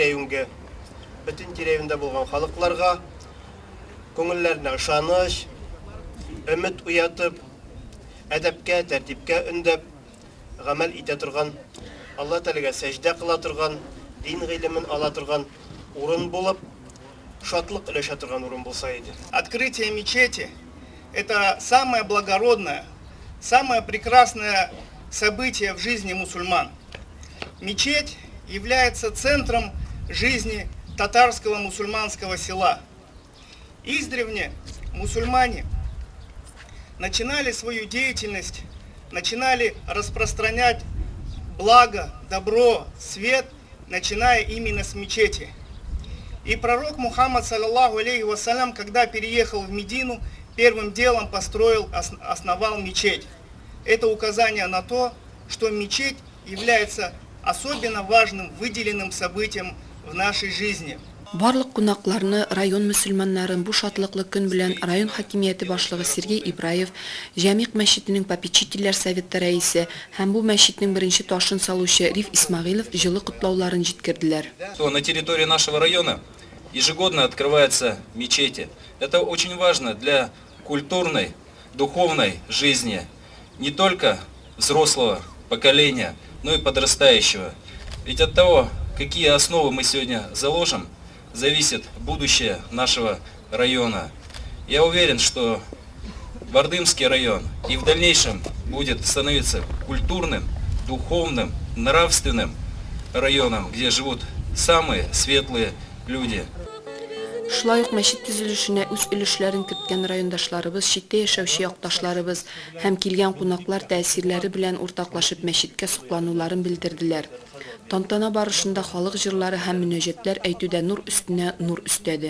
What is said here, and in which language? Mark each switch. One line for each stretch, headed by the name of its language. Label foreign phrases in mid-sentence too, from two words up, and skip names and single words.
Tatar: тирәюндә булган халыкларга күңелләренә ышаныч, өмет уятып, әдәпкә, тәртипкә өндәп гамәл итә торган, Аллаһ Тәгаләгә сәҗдә кыла торган, дин гыйлемен ала торган урын булып, шатлык өләшә торган урын булса иде.
Russian: Открытие мечети – это самое благородное, самое прекрасное событие в жизни мусульман. Мечеть является центром жизни татарского мусульманского села. Издревле мусульмане начинали свою деятельность, начинали распространять благо, добро, свет, начиная именно с мечети. И пророк Мухаммад,
Arabic: صلى الله عليه وسلم,
Russian: когда переехал в Медину, первым делом основал мечеть. Это указание на то, что мечеть является особенно важным, выделенным событием в нашей жизни.
Tatar: Барлык кунакларны район мөселманнарын бу шатлыклы көн белән район хакимияте башлыгы Сергей Ибраев, Җәмигъ мәчетенең попечительләр советы рәисе һәм бу мәчетнең беренче ташын салучы Риф Исмагыйлов җылы кутлауларын җиткерделәр.
Russian: На территории нашего района ежегодно открываются мечети. Это очень важно для культурной, духовной жизни не только взрослого поколения, но и подрастающего. Ведь от того, какие основы мы сегодня заложим, зависит будущее нашего района. Я уверен, что Бардымский район и в дальнейшем будет становиться культурным, духовным, нравственным районом, где живут самые светлые люди.
Tatar: Шулай ук мәчет төзелешенә үз өлешләрен керткән райондашларыбыз, читтә яшәүче якташларыбыз һәм килгән кунаклар тәэсирләре белән уртаклашып мәчеткә соклануларын белдерделәр. Тантана барышында халык җырлары һәм мөнәҗәтләр әйтүдә нур өстенә нур өстәде.